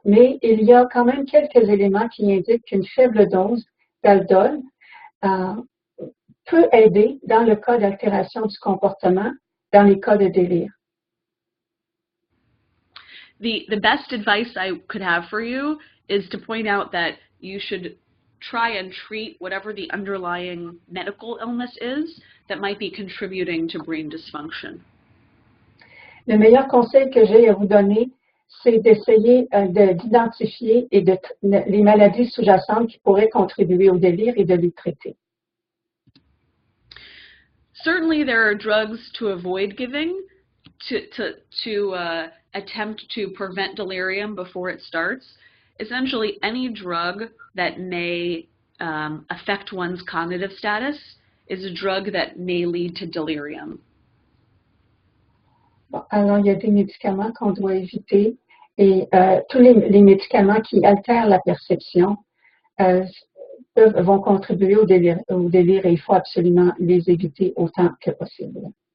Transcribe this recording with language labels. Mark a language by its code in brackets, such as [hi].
[fr] Mais il y a quand même quelques éléments qui indiquent qu'une faible dose d'aldol peut aider dans le cas d'altération du comportement, dans les cas de délire. [en] The best advice I could have for you is to point out that you should try and treat whatever the underlying medical illness is that might be contributing to brain dysfunction. [fr] Le meilleur conseil que j'ai à vous donner, c'est d'essayer d'identifier les maladies sous-jacentes qui pourraient contribuer au délire et de les traiter. [en] Certainly, there are drugs to avoid giving to attempt to prevent delirium before it starts. Essentially, any drug that may affect one's cognitive status is a drug that may lead to delirium. [fr] Bon, alors, il y a des médicaments qu'on doit éviter et tous les médicaments qui altèrent la perception vont contribuer au délire et il faut absolument les éviter autant que possible.